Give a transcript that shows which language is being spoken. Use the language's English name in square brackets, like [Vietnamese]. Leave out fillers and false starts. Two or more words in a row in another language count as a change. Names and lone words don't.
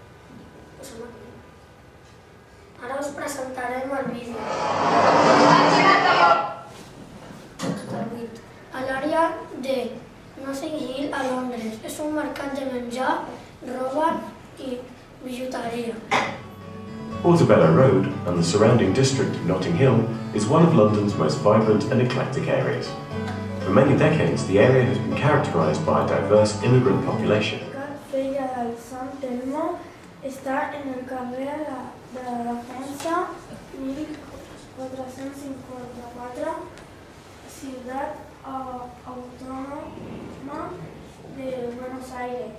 [Catalan] Ara us presentarem el vídeo. A l'àrea de Notting Hill, a Londres, és un mercat de menjar, roba i bijuteria. [English] Portobello Road and the surrounding district of Notting Hill is one of London's most vibrant and eclectic areas. For many decades, the area has been characterised by a diverse immigrant population. [Catalan] La Fella del Sant Telmo està en el carrer de la Defensa 1454, Ciutat Autónoma de Buenos Aires.